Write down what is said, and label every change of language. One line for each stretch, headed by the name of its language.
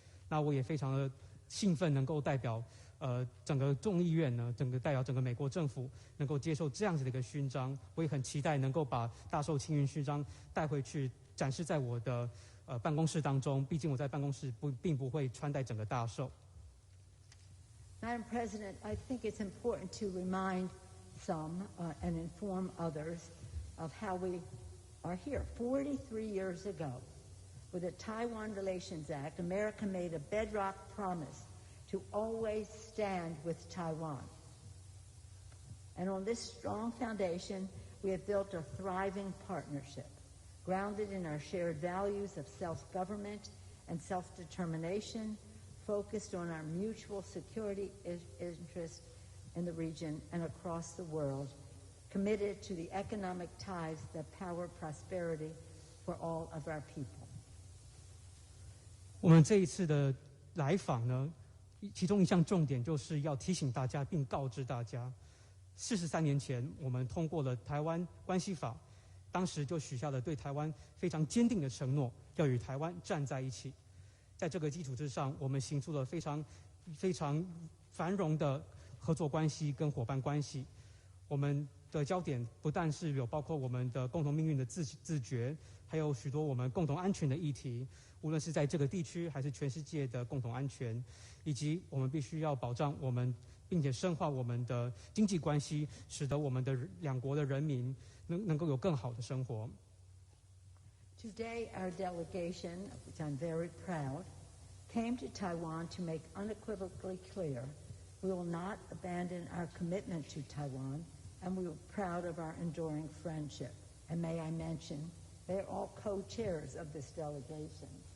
Chinese: 那我也非常的兴奋，能够代表整个众议院呢，代表整个美国政府，能够接受这样子的一个勋章。我也很期待能够把大绶青云勋章带回去，展示在我的办公室当中。毕竟我在办公室并不会穿戴整个大绶。
English: Madam President, I think it's important to remind some and inform others of how we are here. 43 years ago, with the Taiwan Relations Act, America made a bedrock promise to always stand with Taiwan. And on this strong foundation, we have built a thriving partnership, grounded in our shared values of self-government and self-determination, focused on our mutual security interests in the region and across the world, committed to the economic ties that power prosperity for all of our people.
Chinese: 我们这一次的来访呢，其中一项重点就是要提醒大家并告知大家，43年前我们通过了《台湾关系法》，当时就许下了对台湾非常坚定的承诺，要与台湾站在一起。在这个基础之上，我们行出了非常繁荣的合作关系跟伙伴关系。我们的焦点不但是有包括我们的共同命运的自觉，还有许多我们共同安全的议题，无论是在这个地区还是全世界的共同安全，以及我们必须要保障我们，并且深化我们的经济关系，使得我们的两国的人民能够有更好的生活。
English: Today, our delegation, of which I'm very proud, came to Taiwan to make unequivocally clear we will not abandon our commitment to Taiwan, and we are proud of our enduring friendship. And may I mention, they're all co-chairs of this delegation.